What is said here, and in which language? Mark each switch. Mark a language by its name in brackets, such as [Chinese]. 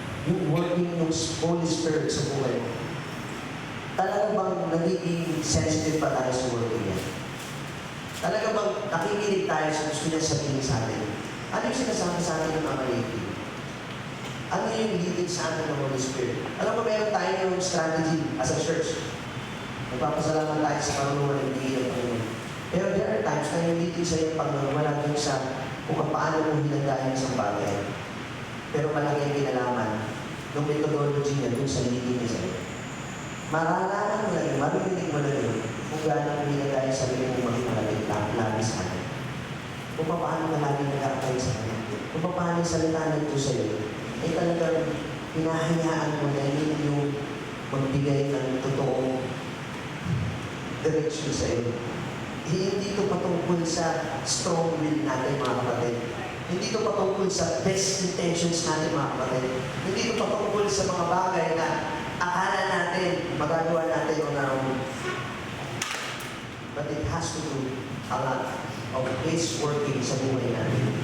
[Filipino] Yung working ng Holy Spirit sa buhay mo. Talaga bang nagiging sensitive pa tayo sa working niya? Talaga bang nakikinig tayo sa gusto niya sabihin sa atin? Ano yung sinasabi sa atin ng mga lady? Ano yung leading sa atin ng Holy Spirit? Alam mo, meron tayo yung strategy as a church. Nagpapasalamat tayo sa karunungan ng bigay ng Panginoon. Pero [English] there are times [Filipino] na yung leading sa iyong Panginoon, wala dun sa kung paano mo hinandahin isang bagay. Pero malaki ang kinalaman ng methodology niya dun sa leading niya sa iyo. Maralaman mo lang yun, maririnig mo lang yun, kung gano'n mo hinandahin sa sarili mong maging lagi sa akin. Kung paano ka lagi nag-aakay sa kanya. Kung paano yung salita ng Diyos sa iyo, ay talagang hinahayaan mo na yun yung magbigay ng totoong direction sa iyo. Hindi ito patungkol sa strong will natin, mga kapatid. Hindi ito patungkol sa best intentions natin, mga kapatid. Hindi ito patungkol sa mga bagay na akala natin, magagawa natin [English] on our own. But it has to do a lot of His working [Filipino] sa buhay natin.